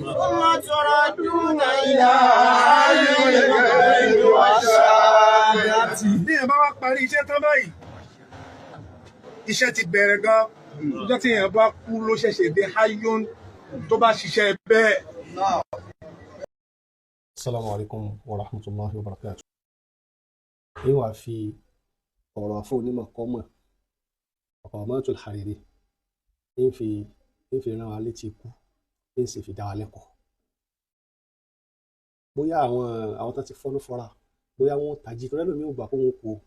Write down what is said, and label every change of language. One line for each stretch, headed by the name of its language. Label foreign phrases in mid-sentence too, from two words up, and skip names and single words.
Yoruba: Bí èèyàn bá wá parí iṣẹ́ tán báyìí iṣẹ́ ti bẹ̀rẹ̀ gan níjọ́ tí èèyàn bá kú ló ṣẹ̀ṣẹ̀ dé hayyun tó bá ṣiṣẹ́ bẹ́ẹ̀.
Arabic: السلام عليكم ورحمة الله وبركاته.
Yoruba: Èyí wà fi ọ̀rọ̀ àfọ onímọ̀ kọ́mọ̀ Ọ̀pọ̀lọpọ̀ Hariri ń fi rán wa létí ikú ń sì fi dá wa lẹ́kọ̀ọ́. Bóyá àwọn tó ti fọ́nú fọ́ra bóyá wọ́n tají tó lẹ́lòmí ò gbà pé wọ́n kú o.